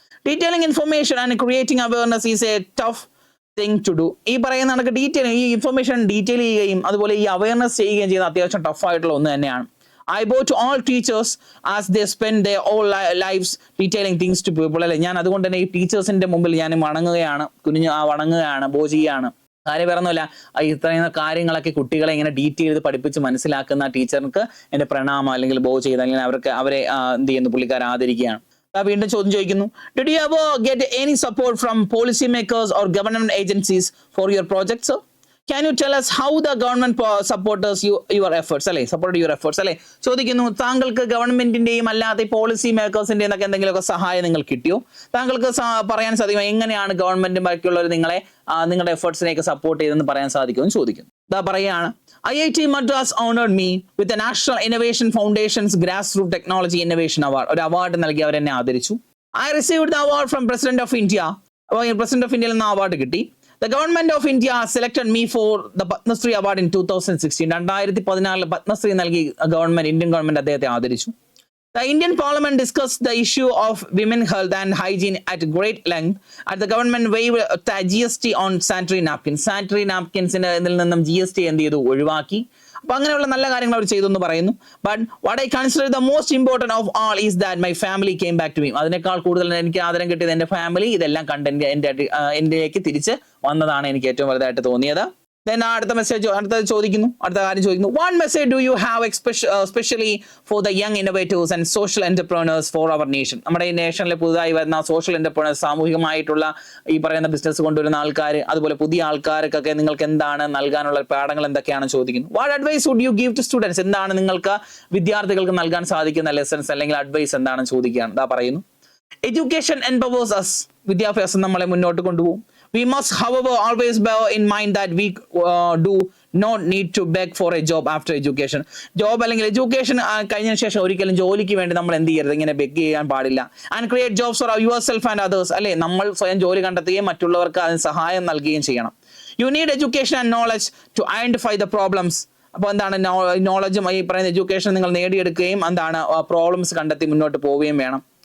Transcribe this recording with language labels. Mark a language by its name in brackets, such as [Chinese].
[English] Detailing information and creating awareness is a tough thing to do. [Malayalam] ഈ പറയുന്ന കണക്ക് ഈ ഇൻഫർമേഷൻ ഡീറ്റെയിൽ ചെയ്യുകയും അതുപോലെ ഈ അവയർനെസ് ചെയ്യുകയും ചെയ്യുന്ന അത്യാവശ്യം ടഫായിട്ടുള്ള ഒന്ന് തന്നെയാണ്. [English] I bow to all teachers as they spend their whole lives detailing things to people. [Malayalam] അല്ലെ, ഞാൻ അതുകൊണ്ട് തന്നെ ഈ ടീച്ചേഴ്സിന്റെ മുമ്പിൽ ഞാൻ വണങ്ങുകയാണ്, ബോ ചെയ്യുകയാണ്. കാര്യം വേറൊന്നുമില്ല, ഇത്രയും കാര്യങ്ങളൊക്കെ കുട്ടികളെ ഇങ്ങനെ ഡീറ്റെയിൽ ചെയ്ത് പഠിപ്പിച്ച് മനസ്സിലാക്കുന്ന ടീച്ചർക്ക് എൻ്റെ പ്രണാമം അല്ലെങ്കിൽ ബോ ചെയ്ത് അല്ലെങ്കിൽ അവരെ എന്ത് ചെയ്യുന്നു, പുള്ളിക്കാരെ ആദരിക്കുകയാണ്. വീണ്ടും ചോദ്യം ചോദിക്കുന്നു, [English] did you ever get any support from policy makers or government agencies for your project, sir? Can you tell us how the government supporters your efforts, അല്ലെ, supported your efforts, അല്ലെ? [Malayalam] ചോദിക്കുന്നു, താങ്കൾക്ക് ഗവൺമെന്റിന്റെയും അല്ലാതെ പോളിസി മേക്കേഴ്സിന്റെയും എന്നൊക്കെ എന്തെങ്കിലുമൊക്കെ സഹായം നിങ്ങൾ കിട്ടിയോ? താങ്കൾക്ക് പറയാൻ സാധിക്കും എങ്ങനെയാണ് ഗവൺമെന്റും ബാക്കിയുള്ളവർ നിങ്ങളുടെ എഫേർട്സിനെയൊക്കെ സപ്പോർട്ട് ചെയ്തെന്ന് പറയാൻ സാധിക്കുമെന്ന് ചോദിക്കുന്നു. ഇതാ പറയുകയാണ്, [English] IIT Madras honored me with the National Innovation Foundation's Grassroots Technology Innovation Award. [Malayalam] ഒരു അവാർഡ് നൽകി അവരെന്നെ ആദരിച്ചു. [English] I received the award from President of India. [Malayalam] President of ഇന്ത്യയിൽ നിന്ന് അവാർഡ് കിട്ടി. [English] The government of India selected me for the Padma Shri Award in 2016. [Malayalam] 2016 Padmashri നൽകി Indian government അദ്ദേഹത്തെ ആദരിച്ചു. [English] The Indian Parliament discussed the issue of women health and hygiene at great length. At the government waived the GST on sanitary napkins. [Malayalam] Sanitary napkins ഇതിൽ നിന്നും GST എന്ത് ചെയ്തു, ഒഴിവാക്കി. അപ്പൊ അങ്ങനെയുള്ള നല്ല കാര്യങ്ങൾ അവർ ചെയ്തു എന്ന് പറയുന്നു. [English] But what I consider the most important of all is that my family came back to me. [Malayalam] അതിനേക്കാൾ കൂടുതൽ എനിക്ക് ആദരം കിട്ടിയത് എൻ്റെ ഫാമിലി ഇതെല്ലാം കണ്ട് എന്റെലേക്ക് തിരിച്ച് വന്നതാണ് എനിക്ക് ഏറ്റവും വലുതായിട്ട് തോന്നിയത്. അടുത്ത കാര്യം ചോദിക്കുന്നു, [English] what message do you have especially for the young innovators and social entrepreneurs for our nation? [Malayalam] നമ്മുടെ ഈ നേഷനിലെ പുതുതായി വരുന്ന സോഷ്യൽ എന്റർപ്രണേഴ്സ്, സാമൂഹികമായിട്ടുള്ള ഈ പറയുന്ന ബിസിനസ് കൊണ്ടുവരുന്ന ആൾക്കാർ, അതുപോലെ പുതിയ ആൾക്കാർക്കൊക്കെ നിങ്ങൾക്ക് എന്താണ് നൽകാനുള്ള പാഠങ്ങൾ എന്തൊക്കെയാണെന്ന് ചോദിക്കുന്നു. [English] what advice would you give to students? [Malayalam] എന്താണ് നിങ്ങൾക്ക് വിദ്യാർത്ഥികൾക്ക് നൽകാൻ സാധിക്കുന്ന ലെസൺസ് അല്ലെങ്കിൽ അഡ്വൈസ് എന്താണെന്ന് ചോദിക്കുകയാണ്. ഇതാ പറയുന്നു, [English] education empowers us. [Malayalam] വിദ്യാഭ്യാസം നമ്മളെ മുന്നോട്ട് കൊണ്ടുപോകും. [English] We must, however, always bear in mind that we do not need to beg for a job after education. [Malayalam] Job അല്ലെങ്കിൽ എഡ്യൂക്കേഷൻ കഴിഞ്ഞ ശേഷം ഒരിക്കലും ജോലിക്ക് വേണ്ടി നമ്മൾ എന്ത് ചെയ്യരുത്, ഇങ്ങനെ ബെഗ് ചെയ്യാൻ പാടില്ല. [English] And create jobs for yourself and others. [Malayalam] അല്ലെ, നമ്മൾ സ്വയം ജോലി കണ്ടെത്തുകയും മറ്റുള്ളവർക്ക് അതിന് സഹായം നൽകുകയും ചെയ്യണം. [English] You need education and knowledge to identify the problems. [Malayalam] അപ്പോൾ എന്താണ്, നോളജും ഈ പറയുന്ന എഡ്യൂക്കേഷൻ നിങ്ങൾ നേടിയെടുക്കുകയും എന്താണ് പ്രോബ്ലംസ് കണ്ടെത്തി മുന്നോട്ട് പോവുകയും വേണം.